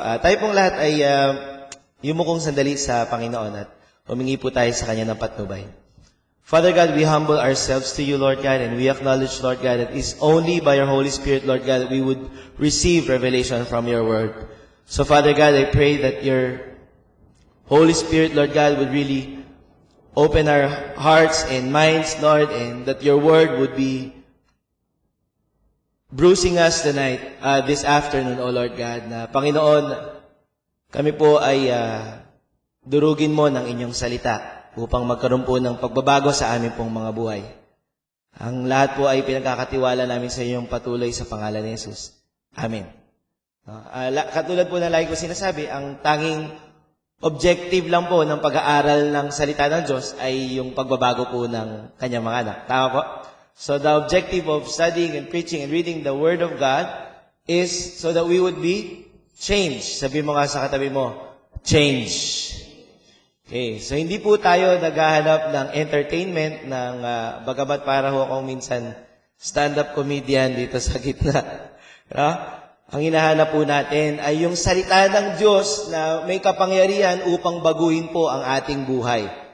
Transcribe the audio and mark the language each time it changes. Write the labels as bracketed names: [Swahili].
[Filipino] Tayo pong lahat ay yumukong sandali sa Panginoon at humingi po tayo sa Kanya ng patnubay. [English] Father God, we humble ourselves to you, Lord God, and we acknowledge, Lord God, that it's only by your Holy Spirit, Lord God, that we would receive revelation from your word. So, Father God, I pray that your Holy Spirit, Lord God, would really open our hearts and minds, Lord, and that your word would be bruising us tonight, this afternoon, O Lord God, [Filipino] na Panginoon, kami po ay durugin mo ng inyong salita upang magkaroon po ng pagbabago sa aming pong mga buhay. Ang lahat po ay pinagkakatiwala namin sa iyong patuloy sa pangalan ni Jesus. Amen. Katulad po na lagi ko sinasabi, ang tanging objective lang po ng pag-aaral ng salita ng Diyos ay yung pagbabago po ng kanyang mga anak. Tama po? [English] So the objective of studying and preaching and reading the Word of God is so that we would be changed. [Filipino] Sabi mo nga sa katabi mo, change. Okay, so hindi po tayo naghahanap ng entertainment, ng bagamat para ho akong minsan stand-up comedian dito sa gitna. No? Ang hinahanap po natin ay yung salita ng Diyos na may kapangyarihan upang baguhin po ang ating buhay.